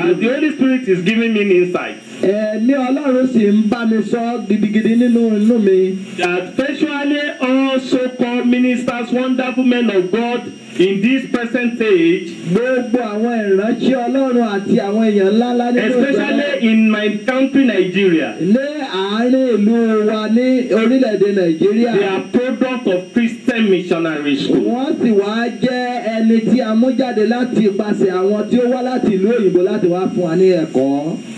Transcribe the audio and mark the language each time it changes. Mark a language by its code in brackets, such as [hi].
[en] And the Holy Spirit is giving me insight. [yo] Ẹ̀mí Ọlọ́run sì ń bá mi sọ gidigidi nínú inú mi. [en] That virtually all so-called ministers, wonderful men of God in this present age. [yo] Gbogbo àwọn ìránṣẹ́ Ọlọ́run àti àwọn èèyàn ńláńlá nínú ìjọba. [en] Especially in my country Nigeria. [yo] Ní àárín ìlú wa ní orílẹ̀-èdè Nàìjíríà. [en] They are product of Christian missionary school. [yo] Wọ́n sì wá jẹ́ ẹni tí a mú jáde láti ipasẹ̀ àwọn tí ó wá láti ìlú òyìnbó láti wá fún wa ní ẹ̀kọ́.